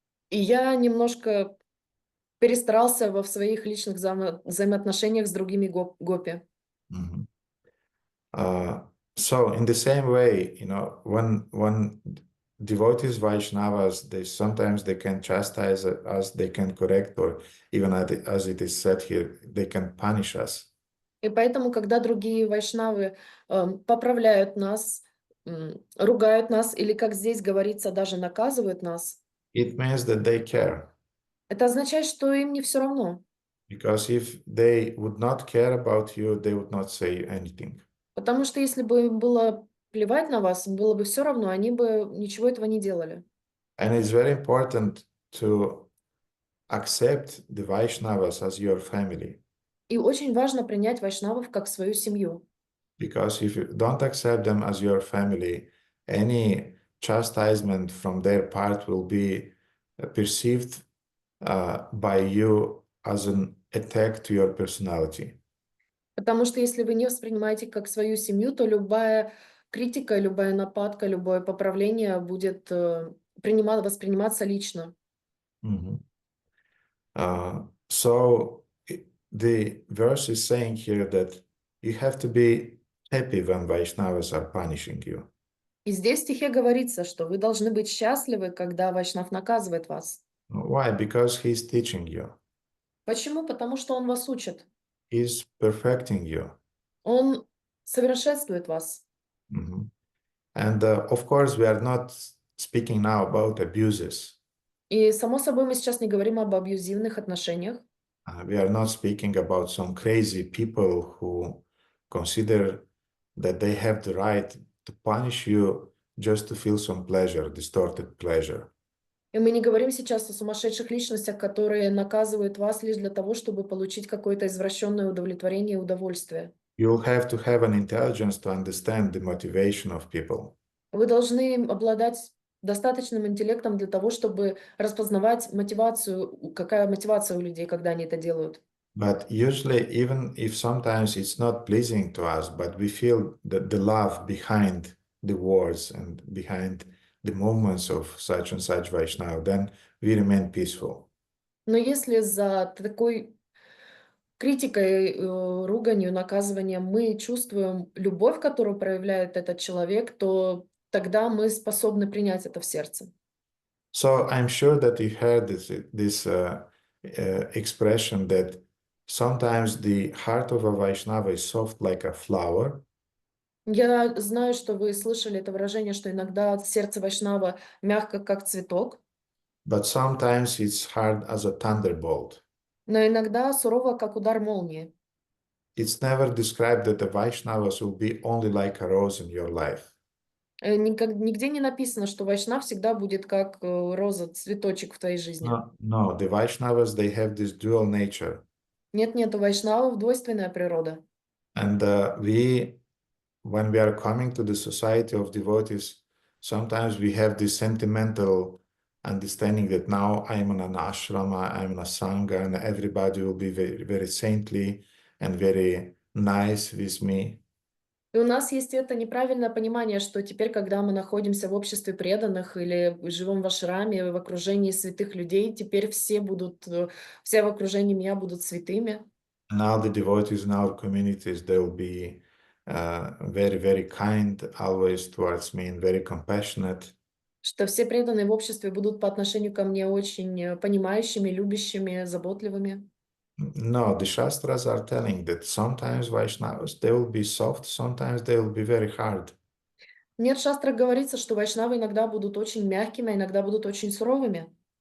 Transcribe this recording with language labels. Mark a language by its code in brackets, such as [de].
[ru] И я немножко перестарался в своих личных взаимоотношениях с другими гопи. [en] So in the same way, when devotees Vaishnavas, sometimes they can chastise us, they can correct, or even as it is said here, they can punish us. [ru] И поэтому, когда другие вайшнавы поправляют нас, ругают нас, или, как здесь говорится, даже наказывают нас, [en] It means that they care. [ru] это означает, что им не все равно. [en] Because if they would not care about you, they would not say anything. [ru] Потому что если бы им было плевать на вас, было бы все равно, они бы ничего этого не делали. [en] And it's very important to accept the Vaishnavas as your family. [ru] И очень важно принять вайшнавов как свою семью. [en] Because if you don't accept them as your family, any chastisement from their part will be perceived by you as an attack to your personality. [ru] Потому что если вы не воспринимаете как свою семью, то любая критика, любая нападка, любое поправление будет восприниматься лично. [en] So the verse is saying here that you have to be happy when Vaishnavas are punishing you. [ru] И здесь в стихе говорится, что вы должны быть счастливы, когда вайшнав наказывает вас. [en] Why? Because he's teaching you. [ru] Почему? Потому что он вас учит. [en] He's perfecting you. [ru] Он совершенствует вас. [en] And of course, we are not speaking now about abuses. [ru] И, само собой, мы сейчас не говорим об абьюзивных отношениях. [en] We are not speaking about some crazy people who consider that they have the right to punish you just to feel some pleasure, distorted pleasure. [ru] И мы не говорим сейчас о сумасшедших личностях, которые наказывают вас лишь для того, чтобы получить какое-то извращенное удовлетворение и удовольствие. [en] You'll have to have an intelligence to understand the motivation of people. [ru] Вы должны обладать достаточным интеллектом для того, чтобы распознавать мотивацию, какая мотивация у людей, когда они это делают. [en] But usually, even if sometimes it's not pleasing to us, but we feel the love behind the words and behind the movements of such and such Vaishnava, then we remain peaceful. [ru] Но если за такой критикой, руганью, наказыванием мы чувствуем любовь, которую проявляет этот человек, то тогда мы способны принять это в сердце. [en] So I'm sure that you heard this expression that sometimes the heart of a Vaishnava is soft like a flower. [ru] Я знаю, что вы слышали это выражение, что иногда сердце вайшнава мягко, как цветок, [en] But sometimes it's hard as a thunderbolt. [ru] но иногда сурово, как удар молнии. [en] It's never described that the Vaishnavas will be only like a rose in your life. [ru] Нигде не написано, что вайшнав всегда будет как роза, цветочек в твоей жизни. [en] No, the Vaishnavas, they have this dual nature. [ru] Нет, у вайшнавов двойственная природа. [en] And when we are coming to the society of devotees, sometimes we have this sentimental understanding that now I'm in an ashrama, I'm in a sangha, and everybody will be very, very saintly and very nice with me. [ru] И у нас есть это неправильное понимание, что теперь, когда мы находимся в обществе преданных или живем в ашраме, в окружении святых людей, теперь все в окружении меня будут святыми. [en] Now the devotees in our communities, they'll be very, very kind always towards me and very compassionate. [ru] Что все преданные в обществе будут по отношению ко мне очень понимающими, любящими, заботливыми. [en] No, the Shastras are telling that sometimes Vaishnavas, they will be soft, sometimes they will be very hard. [ru] Нет, в шастрах говорится, что вайшнавы иногда будут очень мягкими, а иногда будут очень суровыми.